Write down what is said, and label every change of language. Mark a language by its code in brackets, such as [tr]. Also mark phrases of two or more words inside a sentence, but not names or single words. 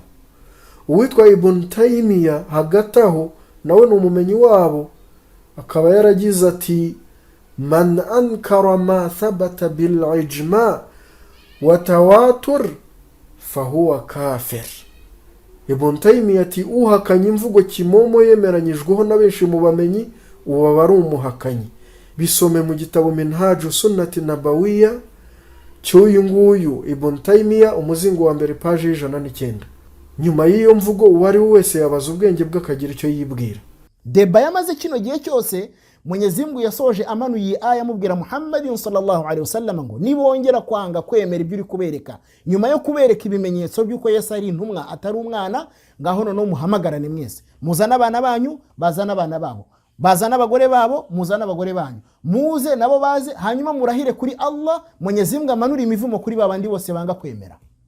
[rw] Uwitwa Ibn Taymiyyah hagati aho nawe ni umumenyi wabo, akaba yaragize ati [ar] من أنكر ما ثبت بالإجماع والتواتر فهو كافر. [rw] Ibn Taymiyyah ati uhakanye imvugo kimomo yemeranyijweho na benshi mu bamenyi, uwo bari umuhakanyi. Bisome mu gitabo Minhaju Sunnati Nabawiyya cy'uyu nguyu Ibn Taymiyyah, umuzingo wa mbere, paji 109. Nyuma y'iyo mvugo uwari wese yabaza ubwenge bwe akagira icyo yibwira. Deba yamaze kino gihe cyose, Mwenyezi Mungu yasoje amanuye aya amubwira Muhammadin [ar] صلى الله عليه وسلم [rw] ngo nibongera kwanga kwemera ibyo uri kubereka, nyuma yo kubereka ibimenyetso by'uko Yesu ari intumwa atari umwana, ngaho no muhamagarane mwese, muzana abana banyu, bazana abana babo, bazana abagore babo, muzana abagore banyu, muze nabo baze, hanyuma murahire kuri Allah, Mwenyezi Mungu amanura imivumo kuri babandi bose banga kwemera.